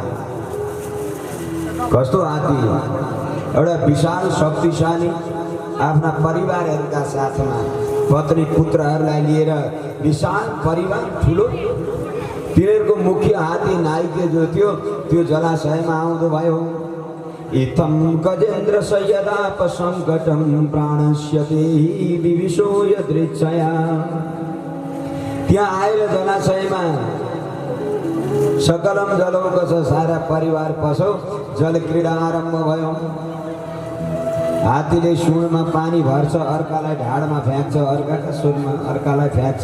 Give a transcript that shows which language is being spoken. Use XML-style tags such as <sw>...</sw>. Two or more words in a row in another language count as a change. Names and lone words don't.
<ne>कस्तो हात्ती? एउटा विशाल शक्तिशाली आफ्ना परिवारहरूका साथमा पत्नी पुत्रहरूलाई लिएर विशाल परिवार ठुलो तिनीहरूको मुख्य हात्ती नाइके जो थियो त्यो जलाशयमा आउँदो भयो।</ne> <sa>इत्थं गजेन्द्र सयदाप सङ्कटं प्राणस्य देहि विविशो यदृच्छया।</sa> <ne>त्यहाँ आएर जलाशयमा सकलम जलौकस सारा परिवार पसो जलक्रीडा आरम्भ भयो। हात्तीले सुनमा पानी भर्छ, अर्कालाई ढाडमा फ्याँक्छ, अर्काका सुनमा अर्कालाई फ्याँक्छ।</ne>